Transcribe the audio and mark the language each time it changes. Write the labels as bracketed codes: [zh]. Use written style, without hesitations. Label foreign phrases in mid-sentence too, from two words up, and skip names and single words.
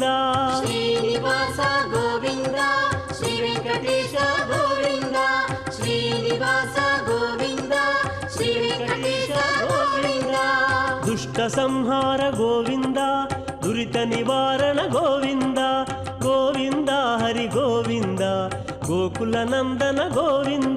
[te] శ్రీనివాస గోవింద శ్రీ వెంకటేశ గోవింద శ్రీనివాస గోవింద శ్రీ వెంకటేశ గోవింద దుష్ట సంహార గోవింద దురిత [kn] ನಿವಾರಣ ಗೋವಿಂದ ಗೋವಿಂದ ಹರಿ ಗೋವಿಂದ ಗೋಕುಲ ನಂದನ ಗೋವಿಂದ